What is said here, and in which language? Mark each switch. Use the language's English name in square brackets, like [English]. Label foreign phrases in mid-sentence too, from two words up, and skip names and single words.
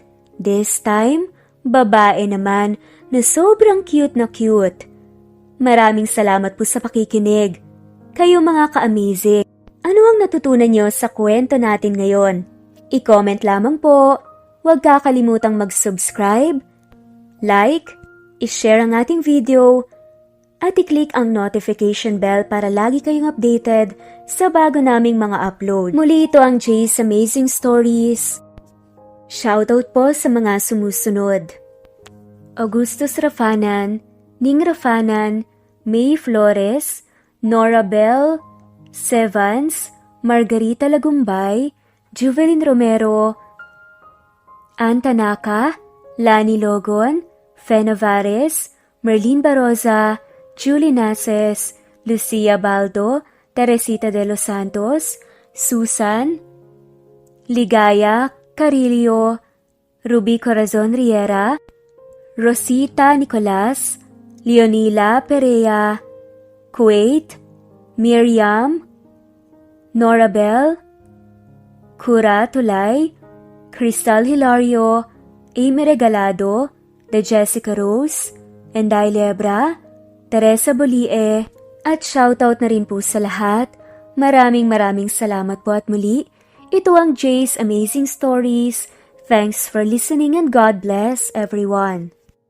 [English] This time, [Filipino] babae naman na sobrang cute na cute. Maraming salamat po sa pakikinig. Kayo mga ka-amazing, ano ang natutunan nyo sa kwento natin ngayon? I-comment lamang po. Huwag kakalimutang mag-subscribe, like, i-share ang ating video, at i-click ang [English] notification bell [Filipino] para lagi kayong updated sa bago naming mga upload. Muli ito ang Jay's Amazing Stories. Shoutout po sa mga sumusunod. Augustus Rafanan, Ning Rafanan, May Flores, Nora Bell, Sevans, Margarita Lagumbay, Juvelin Romero, Ann Tanaka, Lani Logon, Fe Navares, Merlin Baroza, Julie Naces, Lucia Baldo, Teresita de los Santos, Susan, Ligaya, Carillo, Ruby Corazon Riera, Rosita Nicolas, Leonila Perea, Kuwait, Miriam, Nora Bell, Cura Tulay, Crystal Hilario, Amy Regalado, De Jessica Rose, Enday Lebra, Teresa Bolie, at shoutout na rin po sa lahat. Maraming salamat po at muli. Ito ang Jay's Amazing Stories. [English] Thanks for listening and God bless everyone.